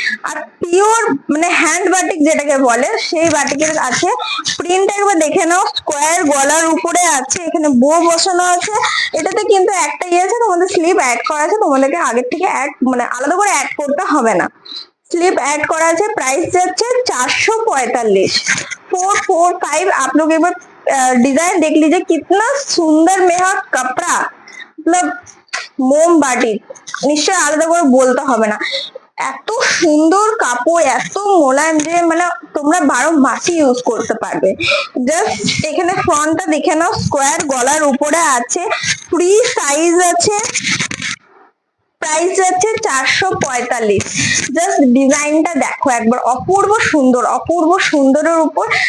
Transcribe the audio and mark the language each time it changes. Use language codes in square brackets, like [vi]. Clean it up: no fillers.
[bn] আর pure মানে hand batik যেটাকে বলে সেই বাটিকের আছে। প্রিন্ট একবার দেখে নাও, স্কোয়ার গলার উপরে আছে, এখানে বো বসানো আছে। এটাতে কিন্তু একটা ইয়ে আছে, তোমাদের স্লিপ অ্যাড করা আছে, তোমাদেরকে আগের থেকে অ্যাড মানে আলাদা করে অ্যাড করতে হবে না, [hi] स्लीप ऐड करा है। [bn] प्राइस যাচ্ছে 445, 445। [hi] आप लोग एक बार डिजाइन देख लीजिए, कितना सुंदर में है कपड़ा, मतलब [bn] মোমবাটি, নিশ্চয় আলাদা করে বলতে হবে না। এত সুন্দর কাপড়, এত মোলায়েম যে মানে তোমরা 12 মাসই ইউজ করতে পারবে। জাস্ট এখানে ফ্রন্টটা দেখে নাও, স্কোয়ার গলার উপরে আছে, ফ্রি সাইজ আছে। প্রাইস প্রাইস যাচ্ছে 445। জাস্ট ডিজাইনটা দেখো একবার, অপূর্ব সুন্দর, অপূর্ব সুন্দরের উপর।